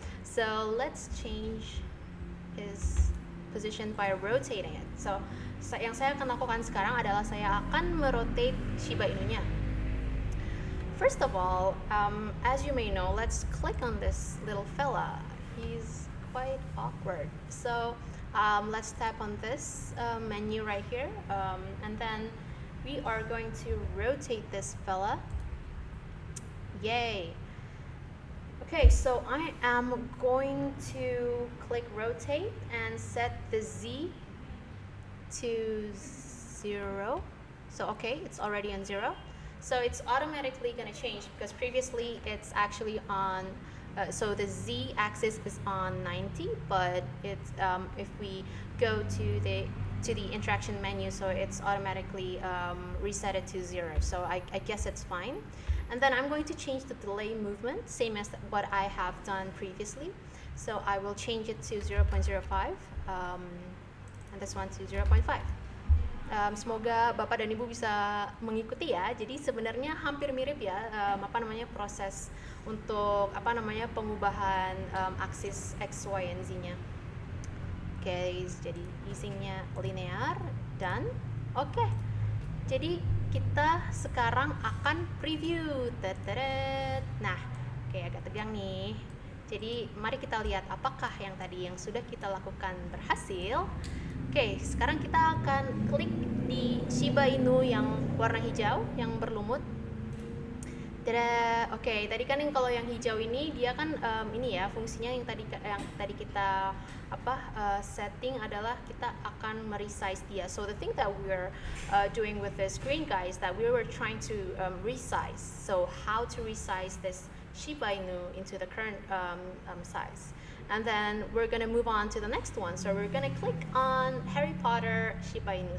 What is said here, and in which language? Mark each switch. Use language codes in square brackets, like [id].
[en] So let's change his position by rotating it. [id] So yang saya akan lakukan sekarang adalah saya akan merotate Shiba Inunya. [en] First of all, as you may know, let's click on this little fella. He's quite awkward. So let's tap on this menu right here, and then we are going to rotate this fella. Yay! Okay, so I am going to click rotate and set the Z to 0. So okay, it's already on 0. So it's automatically going to change because previously it's actually on, so the Z axis is on 90, but it's if we go to the interaction menu, so it's automatically reset it to 0. So I guess it's fine. And then I'm going to change the delay movement, same as what I have done previously. So I will change it to 0.05, and this one to 0.5. [id] Semoga Bapak dan Ibu bisa mengikuti ya. Jadi sebenarnya hampir mirip ya proses untuk pengubahan aksis X, Y, and Z-nya. Oke, jadi usingnya linear dan oke. Jadi kita sekarang akan preview. Teteret. Nah, oke agak tegang nih. Jadi mari kita lihat apakah yang tadi yang sudah kita lakukan berhasil. Oke, sekarang kita akan klik di Shiba Inu yang warna hijau yang berlumut. Tada. Oke, tadi kan kalau yang hijau ini dia kan ini ya fungsinya yang tadi kita setting adalah kita akan meresize dia. [en] So the thing that we're doing with this screen guys that we were trying to resize. So how to resize this Shiba Inu into the current size. And then we're gonna move on to the next one. So we're gonna click on Harry Potter Shiba Inu.